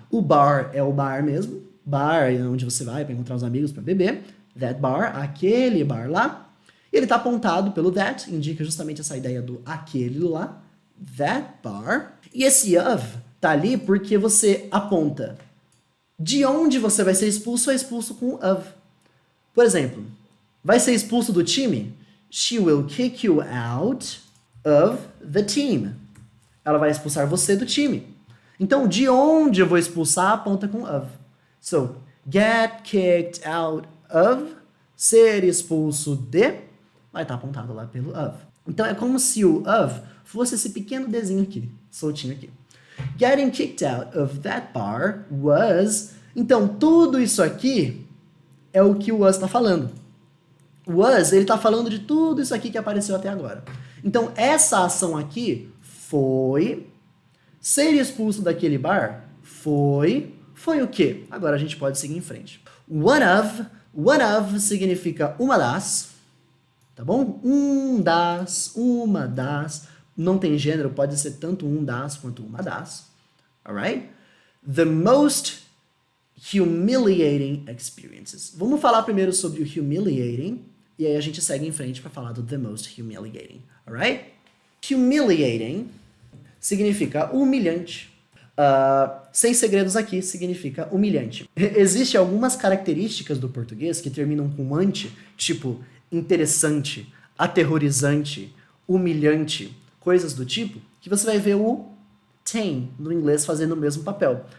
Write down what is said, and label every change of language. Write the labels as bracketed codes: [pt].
[pt] O bar é o bar mesmo, bar é onde você vai para encontrar os amigos para beber, [en] that bar, [pt] aquele bar lá, e ele está apontado pelo that, indica justamente essa ideia do aquele lá, that bar, e esse of tá ali porque você aponta de onde você vai ser expulso, é expulso com of. Por exemplo, vai ser expulso do time? [en] She will kick you out of the team. [pt] Ela vai expulsar você do time. Então, de onde eu vou expulsar, aponta com of. [en] So, get kicked out of, [pt] ser expulso de, vai estar apontado lá pelo of. Então, é como se o of fosse esse pequeno desenho aqui, soltinho aqui. [en] Getting kicked out of that bar was... [pt] Então, tudo isso aqui é o que o was está falando. O was, ele está falando de tudo isso aqui que apareceu até agora. Então, essa ação aqui foi Ser expulso daquele bar foi o quê? Agora a gente pode seguir em frente. [en] One of [pt] significa uma das, tá bom? Um das, uma das, não tem gênero, pode ser tanto um das quanto uma das, [en] alright? The most humiliating experiences. [pt] Vamos falar primeiro sobre o humiliating, e aí a gente segue em frente para falar do [en] the most humiliating, alright? [pt] Humiliating significa humilhante. Sem segredos aqui, significa humilhante. Existem algumas características do português que terminam com ante, tipo interessante, aterrorizante, humilhante, coisas do tipo, que você vai ver o tem no inglês fazendo o mesmo papel.